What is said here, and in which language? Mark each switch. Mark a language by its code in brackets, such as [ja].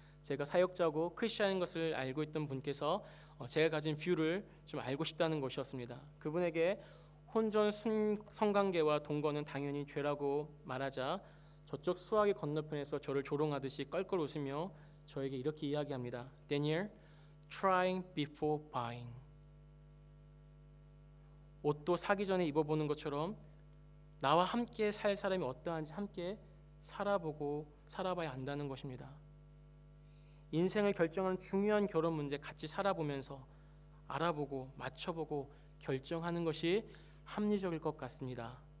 [ko] 제가 사역자고 크리스천인 것을 알고 있던 분께서 제가 가진 뷰를 좀 알고 싶다는 것이었습니다. 그분에게 혼전 성관계와 동거는 당연히 죄라고 말하자 저쪽 수화기 건너편에서 저를 조롱하듯이 껄껄 웃으며 저에게 이렇게 이야기합니다. [en] Daniel, trying before buying. [ko] 옷도 사기 전에 입어보는 것처럼 나와 함께 살 사람이 어떠한지 함께 살아봐야 한다는 것입니다. 인생을 결정하는 중요한 결혼 문제 같이 살아보면서 알아보고 맞춰보고 결정하는 것이 합리적일 것 같습니다.